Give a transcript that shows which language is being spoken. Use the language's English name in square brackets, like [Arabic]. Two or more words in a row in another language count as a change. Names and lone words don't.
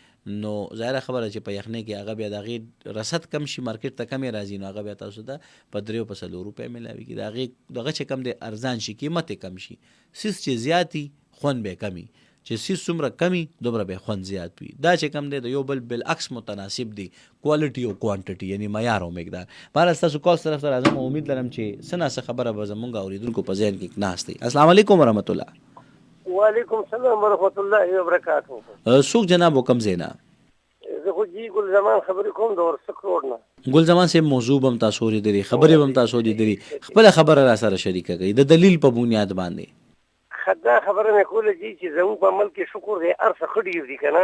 [Pashto] نو ظاهره خبره چې په یخنۍ کې هغه بیا د هغې رسد کم شي مارکیټ ته کمې راځي نو هغه بیا تاسو ته په 3 په 4 روپۍ میلاویږي د هغې دغه چې کم دی ارزان شي قیمت یې کم شي سیس چې زیات وي خوند به کم وي چې سیس څومره کم وي دومره به خوند زیات وي دا چې کم دی د یو بل بالعکس متناسب دی کوالټي او کوانټټي یعنی معیار او مقدار بهر ستاسو کال طرف ته راځم امید لرم چې څه ناڅه خبره به زمونږ اورېدونکو په ذهن کې ناست دی [Arabic] السلام علیکم ورحمت الله وعلیکم السلام ورحمۃ اللہ وبرکاتہ [Pashto] څوک جناب وکم زینا زه خو جی ګل زمان خبرې کوم د ورسک روډ نه ګل زمان صاحب موضوع هم تاسو اورېدلې خبرې هم تاسو اورېدلې خپله خبره را سره شریکه کړئ د دلیل په بنیاد باندې خدا خبره مې کوله جی چې زموږ په عمل کې شکر دی هر څه ښه ډېر دي که نه